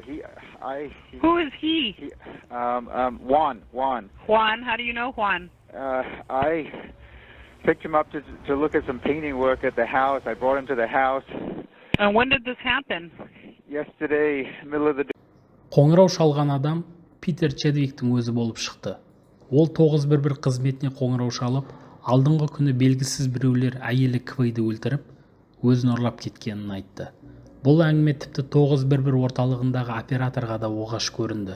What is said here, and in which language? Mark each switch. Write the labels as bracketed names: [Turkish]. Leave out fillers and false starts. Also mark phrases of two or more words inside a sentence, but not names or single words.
[English] Who is he? Juan. Juan. How do you know Juan? I picked him up to look at some painting work at the house. I brought him to the house. And when did this happen? Yesterday, middle of the day. [Kazakh] Қоңырау шалған адам Питер Чедвиктің өзі болып шықты. Ол 911 қызметіне қоңырау шалып, алдыңғы күні белгісіз біреулер әйелі Квейді өлтіріп, өзін ұрлап кеткенін айтты. Бұл әңгіме тіпті 911 орталығындағы операторға да оғаш көрінді.